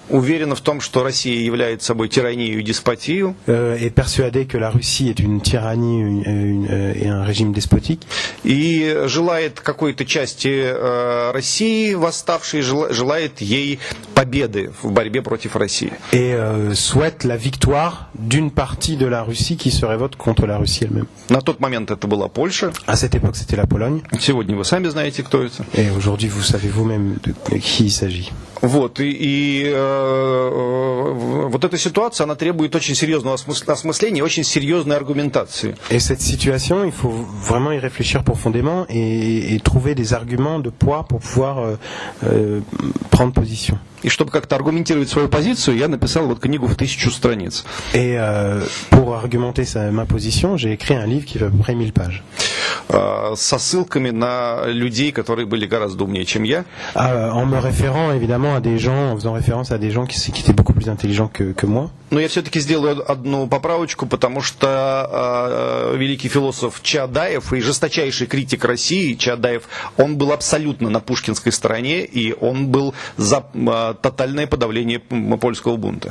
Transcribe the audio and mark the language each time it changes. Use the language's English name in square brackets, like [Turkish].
[Russian] уверена в том, что Россия является собой тиранию и деспотию, [French] est persuadée que la Russie est une tyrannie et un régime despotique, [Russian] и желает какой-то части России восставшей, желает ей победы в борьбе против России. [French] Et souhaite la victoire d'une partie de la Russie qui se révolte contre la Russie elle-même. [Russian] На тот момент это была Польша. [French] À cette époque, c'était la Pologne. [Russian] Сегодня вы сами знаете, кто это. [French] Et aujourd'hui, vous savez vous-même de qui il s'agit. [Russian] Вот, и вот Вот эта ситуация, она требует очень серьезного осмысления, очень серьезной аргументации. [French] Et cette situation, il faut vraiment y réfléchir profondément et trouver des arguments de poids pour pouvoir prendre position. [Russian] И чтобы как-то аргументировать свою позицию, я написал вот книгу в 1000 страниц. [French] Et pour argumenter ma position, j'ai écrit un livre qui fait à peu près 1000 pages. [Russian] Со ссылками на людей, которые были гораздо умнее, чем я. [French] En me référant évidemment à des gens, en faisant référence à des gens qui étaient beaucoup plus intelligents que moi. [Russian] Но я все-таки сделаю одну поправочку, потому что великий философ Чаадаев и жесточайший критик России Чаадаев, он был абсолютно на пушкинской стороне, и он был за тотальное подавление польского бунта.